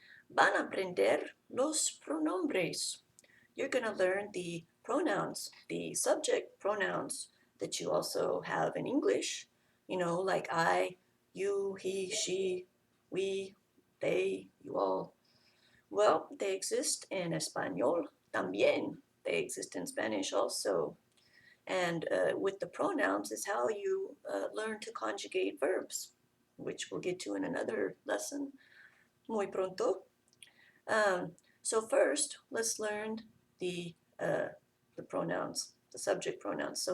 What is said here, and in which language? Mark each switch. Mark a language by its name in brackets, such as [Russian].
[Spanish] Van a aprender los pronombres. [English] You're going to learn the pronouns, the subject pronouns that you also have in English, like I, you, he, she, we, they, you all. Well, they exist in [Spanish] Espanol también. [English] They exist in Spanish also. And with the pronouns is how you learn to conjugate verbs, which we'll get to in another lesson [Spanish] muy pronto. [English] So first, let's learn the pronouns, the subject pronouns.